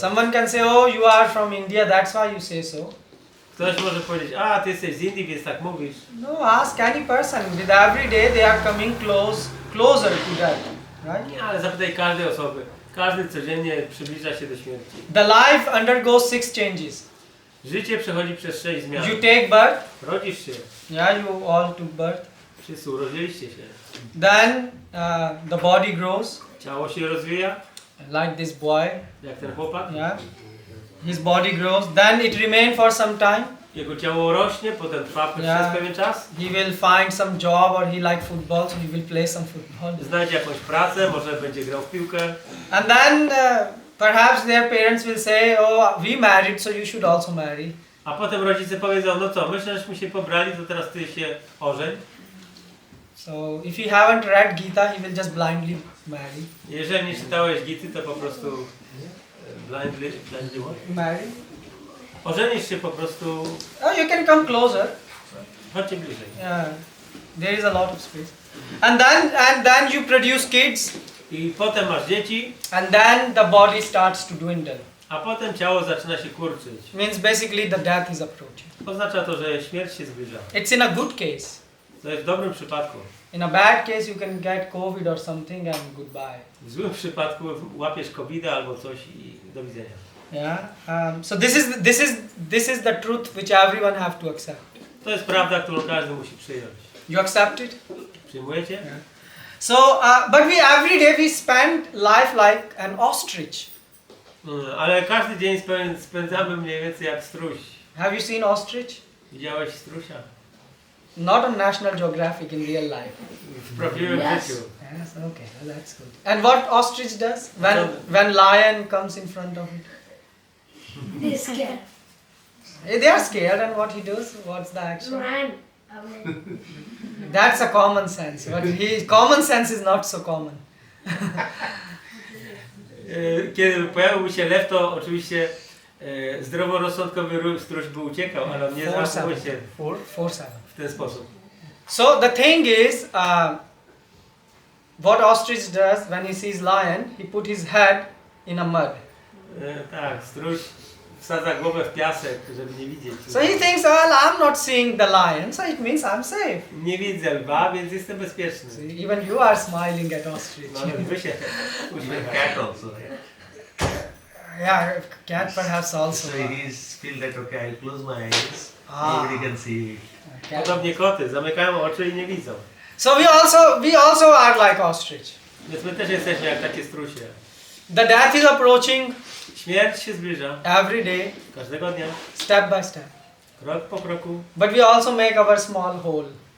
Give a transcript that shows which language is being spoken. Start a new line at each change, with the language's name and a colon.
English: Someone can say, oh, you are from India, that's why you say so.
Polish: Ktoś może powiedzieć, a ty jesteś z Indii, więc tak mówisz.
English: No, ask any person. With every day they are coming closer to death. Right?
Polish: Nie, ale zapytaj każdej osoby. Każdy codziennie przybliża się do śmierci.
English: The life undergoes 6 changes.
Polish: Życie przechodzi przez 6 zmian.
English: You take birth.
Polish: Rodzisz się.
English: Yeah, you all took birth.
Polish: Wszyscy urodziliście się.
English: Then the body grows,
Polish: Ciało się rozwija,
English: like this boy.
Polish: jak ten chłopak.
English: Yeah, his body grows. Then it remains for some time.
Polish: Jego ciało rośnie, potem trwa przez pewien czas.
English: He will find some job, or he like football, so he will play some football.
Polish: Znajdzie jakąś pracę, może będzie grał w piłkę.
English: And then perhaps their parents will say, oh, we married, so you should also marry.
Polish: A potem rodzice powiedzą, no co, myślę, żeśmy się pobrali, to teraz ty się ożeń.
English: So if you haven't read Gita, he will just blindly marry.
Polish: Jeżeli nie czytałeś Gity, to po prostu
English: blindly what? Marry?
Polish: Ożenisz się po prostu,
English: Oh, you can come closer.
Polish: chodźcie bliżej.
English: Yeah, there is a lot of space. And then you produce kids,
Polish: I potem masz dzieci,
English: and then the body starts to dwindle.
Polish: a potem ciało zaczyna się kurczyć.
English: Means basically the death is approaching.
Polish: Oznacza to, że śmierć się zbliża.
English: It's in a good case.
Polish: To jest w dobrym przypadku.
English: In a bad case, you can get COVID or something and goodbye.
Polish: W złym przypadku łapiesz COVID albo coś i do widzenia.
English: Yeah. So this is the truth which everyone have to accept.
Polish: To jest prawda, którą każdy musi przyjąć.
English: You accept it?
Polish: Przyjmujecie?
English: Yeah. So, but every day we spend life like an ostrich.
Polish: Ale każdy dzień spędzamy mniej więcej jak struś.
English: Have you seen ostrich?
Polish: Widziałeś strusia?
English: Not on National Geographic in real life.
Polish: W prawdziwym
English: Yes.
Polish: życiu.
English: Yes, okay, well, that's good. And what ostrich does when lion comes in front of it? They're scared. They are scared, and what he does? What's the action? Ran away. That's a common sense, but common sense is not so common.
Polish: Kiedy pojawił się lew, to oczywiście zdroworozsądkowy struś by uciekał, ale on nie zachował się 4-7. w ten sposób.
English: So the thing is, what ostrich does when he sees lion, he put his head in a mud.
Polish: Tak, struś wsadza głowę w piasek, żeby nie widzieć.
English: So he thinks, well, I'm not seeing the lion, so it means I'm safe.
Polish: Nie widzę lwa, więc jestem bezpieczny.
English: See, even you are smiling at ostrich.
Polish: No ale wy się uśmiechacie.
English: Cat also. Yeah, cat perhaps also. So he's feel that okay, I'll close my eyes. Ah. Nobody can see. Cat.
Polish: Podobnie koty, zamykają oczy i nie widzą.
English: So we also are like ostrich.
Polish: Więc my też jesteśmy jak takie strusie.
English: The death is approaching
Polish: Śmierć się zbliża
English: every day,
Polish: każdego dnia,
English: step by step.
Polish: krok po kroku,
English: But we also make our small hole,